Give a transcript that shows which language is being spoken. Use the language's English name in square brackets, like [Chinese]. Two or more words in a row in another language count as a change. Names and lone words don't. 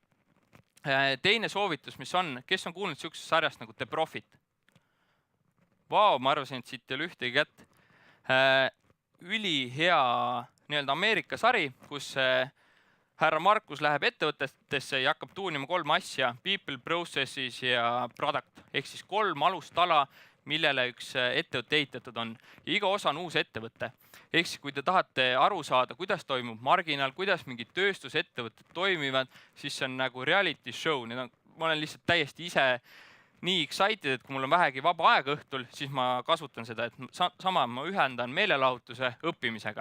[Estonian] Teine soovitus, mis on, kes on kuulnud sellisest sarjast nagu The Profit? vau, ma arvasin, et siit ei ole ühtegi kätt. Ülihea nii-öelda Ameerika sari, kus härra Markus läheb ettevõtetesse ja hakkab tuunima 3 asja: [English] people, processes ja product. [Estonian] Ehk siis 3 alustala, millele üks ettevõte ehitatud on. Ja iga osa on uus ettevõte. Ehk siis kui te tahate aru saada, kuidas toimub marginaal, kuidas mingid tööstusettevõtted toimivad, siis see on nagu [English] reality show. [Estonian] Ma olen lihtsalt täiesti ise nii excited, et kui mul on vähegi vaba aeg õhtul, siis ma kasutan seda, et sama ma ühendan meelelahutuse õppimisega.